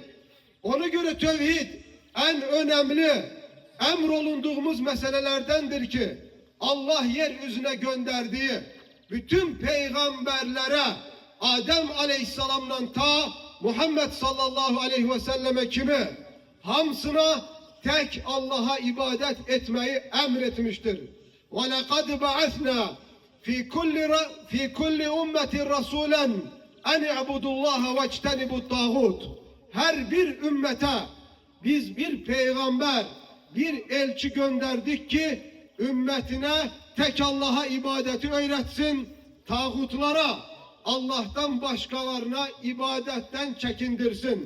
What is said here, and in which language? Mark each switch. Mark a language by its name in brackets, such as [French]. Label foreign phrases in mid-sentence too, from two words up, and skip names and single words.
[Turkish] Ona göre tevhid en önemli emrolunduğumuz meselelerdendir ki, Allah yeryüzüne gönderdiği bütün peygamberlere, Adem Aleyhisselam'dan ta Muhammed [Arabic] صلى الله عليه وسلم [Turkish] kimi hamsına tek Allah'a ibadet etmeyi emretmiştir. [Arabic] وَلَقَدْ بَعَثْنَا فِي كُلِّ اُمَّةٍ رَسُولًا اَنْ اِعْبُدُ اللّٰهَ وَاجْتَنِبُ الطَّاغُوتِ. [Turkish] Her bir ümmete biz bir peygamber, bir elçi gönderdik ki ümmetine tek Allah'a ibadeti öğretsin, tağutlara, Allah'tan başkalarına ibadetten çekindirsin.